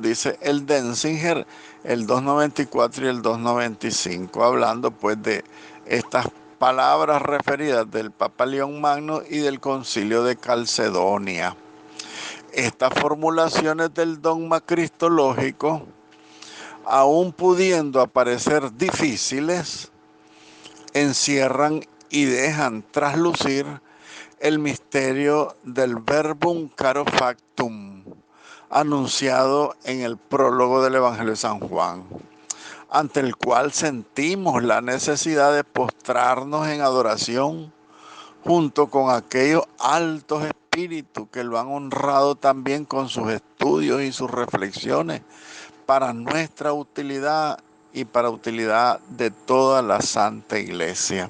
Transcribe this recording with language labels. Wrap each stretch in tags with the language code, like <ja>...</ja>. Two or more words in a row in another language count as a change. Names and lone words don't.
<es>Dice el Denzinger, el 294 y el 295, hablando pues de estas palabras referidas del Papa León Magno y del Concilio de Calcedonia. Estas formulaciones del dogma cristológico, aun pudiendo aparecer difíciles, encierran y dejan traslucir el misterio del</es> <la>verbum caro factum,</la> <es>anunciado en el prólogo del Evangelio de San Juan, ante el cual sentimos la necesidad de postrarnos en adoración junto con aquellos altos espíritus que lo han honrado también con sus estudios y sus reflexiones para nuestra utilidad y para utilidad de toda la Santa Iglesia.</es>